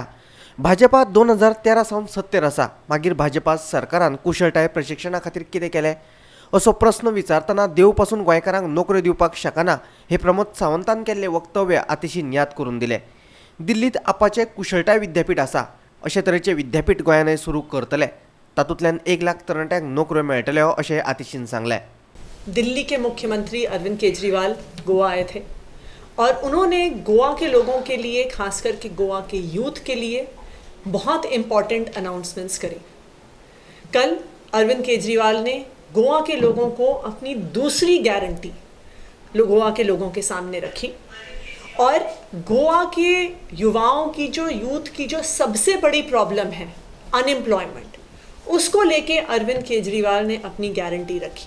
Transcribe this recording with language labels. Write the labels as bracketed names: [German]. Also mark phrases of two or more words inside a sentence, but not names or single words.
[Konkani] भाजपा 2013 सावन सत्तेर आसा, मागीर भाजपा सरकारान कुशळटाय प्रशिक्षणा खातीर कितें केलें असो प्रस्न विचारतना देव पासून गोंयकारांक नोकऱ्यो दिवपाक शकना हे प्रमोद सावंतान केल्लें वक्तव्य आतिशीन याद करून दिलें. दिल्लीत आपाचें कुशळटाय विद्यापीठ आसा, अशे तरेचें विद्यापीठ गोंयानय सुरू करतले. तातूंतल्यान 1 लाख तरणाट्यांक नोकऱ्यो मेळटल्यो अशें आतिशीन सांगलें. [Hindi] दिल्ली के मुख्यमंत्री अरविंद केजरीवाल गोवा आए थे और उन्होंने गोवा के लोगों के लिए, खास करके गोवा के यूथ के लिए बहुत [English] important announcements [Hindi] करी. कल अरविंद केजरीवाल ने गोवा के लोगों को अपनी दूसरी गारंटी गोवा के लोगों के सामने रखी और गोवा के युवाओं की यूथ की जो सबसे बड़ी प्रॉब्लम है अनएम्प्लॉयमेंट, उसको लेके अरविंद केजरीवाल ने अपनी गारंटी रखी.